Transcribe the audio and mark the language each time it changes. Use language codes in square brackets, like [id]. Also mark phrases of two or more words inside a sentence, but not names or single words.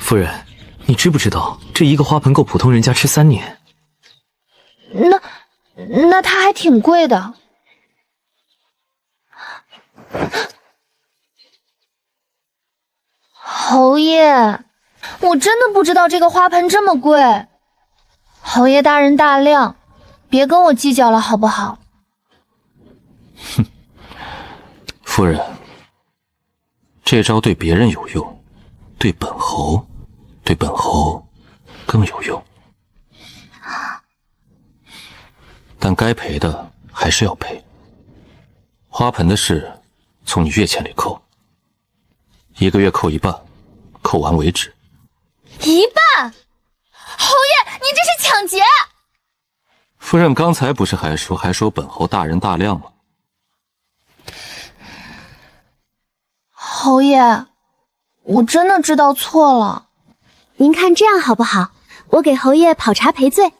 [zh] 夫人，你知不知道這一個花盆夠普通人家吃3年？那它還挺貴的。侯爺，我真的不知道這個花盆這麼貴。侯爺大人大量，別跟我計較了，好不好？哼，夫人，這招對別人有用，對本侯更有用。但該賠的還是要賠。花盆的事，從你月錢裡扣，1個月扣一半，扣完為止。一半？侯爺，您這是搶劫！夫人剛才不是還說本侯大人大量嗎？侯爺，我真的知道错了。您看这样好不好？我给侯爷跑茶赔罪。